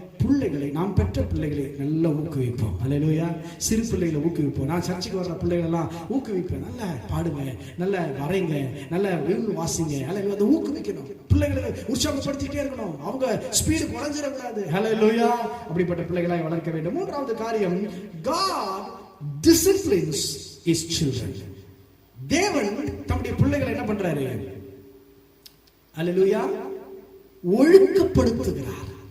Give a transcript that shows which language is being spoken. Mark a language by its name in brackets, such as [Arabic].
[Tamil] பிள்ளைகளை, நாம் பெற்ற பிள்ளைகளை நல்லா ஊக்குவிப்போம். ஹல்லேலூயா. சிறு பிள்ளைகளை ஊக்குவிப்போம். நான் சர்ச்சுக்கு வர்ற பிள்ளைகள் எல்லாம் ஊக்குவிப்பேன். நல்லா பாடுங்க, நல்லா வரைங்க, நல்லா வீடு வாசிங்க. ஹல்லேலூயா. அதை ஊக்குவிக்கணும். பிள்ளைகளை உற்சாகப்படுத்திட்டே இருக்கணும். அவங்க ஸ்பீடு குறைஞ்சிடக்கூடாது. ஹல்லேலூயா. அப்படிப்பட்ட பிள்ளைகளை வளர்க்க வேண்டும். 3வது காரியம், [English] God disciplines his children. [Tamil] தேவன் தம்முடைய பிள்ளைகளை என்ன பண்றாரு? ஹல்லேலூயா. ஒழுக்கப்படுத்துகிறார்.